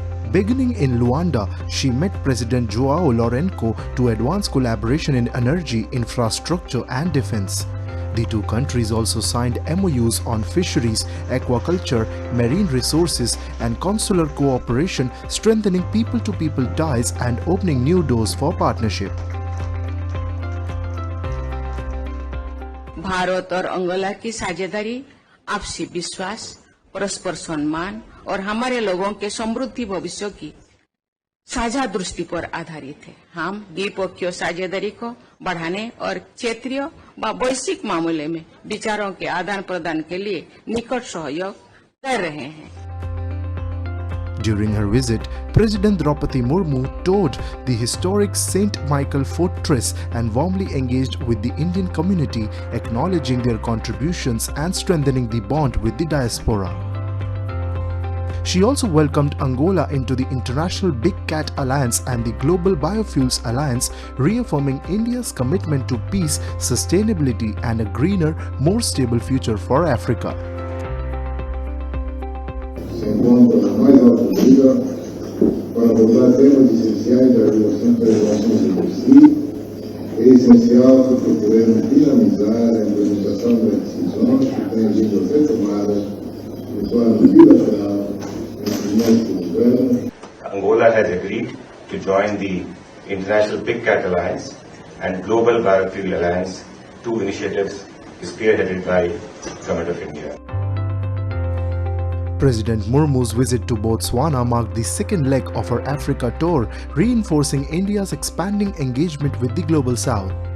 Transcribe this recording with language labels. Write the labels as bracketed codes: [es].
[en] Beginning in Luanda, she met President João Lourenço to advance collaboration in energy, infrastructure, and defense. The two countries also signed MOUs on fisheries, aquaculture, marine resources, and consular cooperation, strengthening people-to-people ties and opening new doors for partnership. [hi] Bharat और Angola की साझेदारी आपसी विश्वास, परस्पर सम्मान और हमारे लोगों के समृद्धि भविष्य की साझा दृष्टि पर आधारित है। हम द्विपक्षीय साझेदारी को बढ़ाने और क्षेत्रीय व वैश्विक मामले में विचारों के आदान प्रदान के लिए निकट सहयोग कर रहे हैं। [en] During her visit, President Draupadi Murmu toured the historic St. Michael Fortress and warmly engaged with the Indian community, acknowledging their contributions and strengthening the bond with the diaspora. She also welcomed Angola into the International Big Cat Alliance and the Global Biofuels Alliance, reaffirming India's commitment to peace, sustainability, and a greener, more stable future for Africa. [pt] Se encontra na mais alta medida para abordar temas essenciais da relação das relações entre si. É essencial para podermos dinamizar a implementação das decisões que têm sido retomadas de forma bilateral entre nossos governos. [en] Angola has agreed to join the International Big Cat Alliance and Global Biofuel Alliance, two initiatives spearheaded by the Government of India. President Murmu's visit to Botswana marked the second leg of her Africa tour, reinforcing India's expanding engagement with the Global South.